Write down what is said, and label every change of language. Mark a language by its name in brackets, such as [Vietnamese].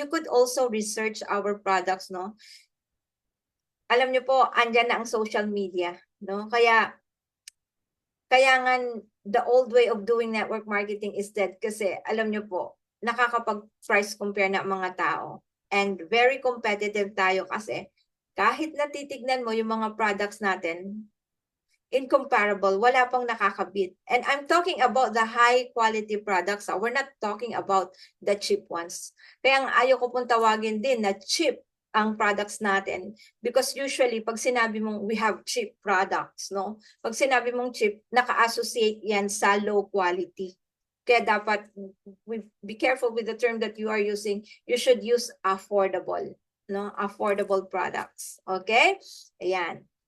[English] You could also research our products, no? [Filipino] Alam niyo po, andyan na ang social media, no? [English] Kaya nga the old way of doing network marketing is dead [Filipino] kasi alam niyo po, nakakapag-price compare na mga tao. And [English] very competitive [Filipino] tayo kasi kahit natitignan mo yung mga products natin, incomparable, wala pang nakakabit. [English] And I'm talking about the high quality products. We're not talking about the cheap ones. [Filipino] Kaya ayaw ko pong tawagin din na cheap ang products natin. [English] Because usually, [Filipino] pag sinabi mong [English] we have cheap products, no? [Filipino] Pag sinabi mong cheap, naka-associate yan sa low quality. Kaya dapat [English] be careful with the term that you are using. You should use affordable, no? Affordable products. Okay? Ayan.